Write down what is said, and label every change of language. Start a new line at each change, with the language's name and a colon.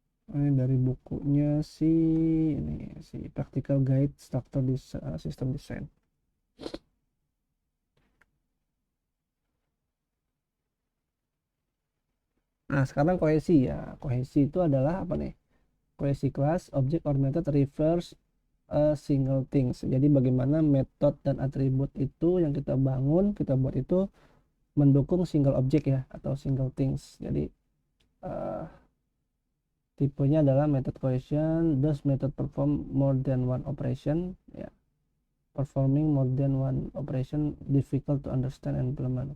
Indonesian: Ini dari bukunya si Practical Guide Structure System Design. Nah, sekarang kohesi ya. Kohesi itu adalah apa nih?
English: Kohesi class, object or method refers a single things.
Indonesian: Jadi bagaimana metode dan atribut itu yang kita bangun, kita buat itu mendukung single object ya, atau single things. Jadi tipenya adalah method cohesion.
English: Does method perform more than one operation ya. Performing more than one operation difficult to understand and implement.